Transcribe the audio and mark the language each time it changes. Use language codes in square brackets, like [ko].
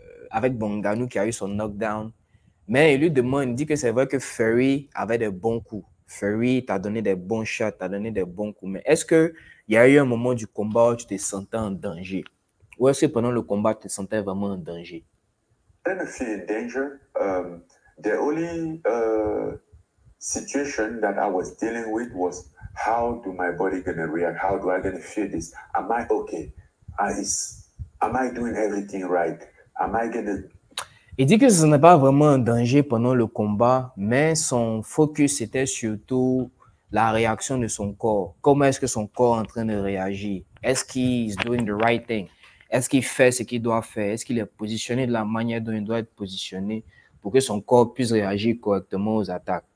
[fr] Avec Ngannou qui a eu son knockdown. Mais il lui demande, il dit que c'est vrai que Fury avait des bons coups. Fury t'a donné des bons shots, t'a donné des bons coups. Mais est-ce qu'il y a eu un moment du combat où tu te sentais en danger? Ou est-ce que pendant le combat, tu te sentais vraiment en danger? [en] I didn't feel in danger. The only situation that I was dealing with was how do my body gonna react? How do I gonna feel this? Am I okay? Am I doing everything right? Am I gonna... [fr] Il dit que ce n'est pas vraiment un danger pendant le combat, mais son focus était surtout la réaction de son corps. Comment est-ce que son corps est en train de réagir? Est-ce qu'il est [en] doing the right thing? [fr] Est-ce qu'il fait ce qu'il doit faire? Est-ce qu'il est positionné de la manière dont il doit être positionné pour que son corps puisse réagir correctement aux attaques?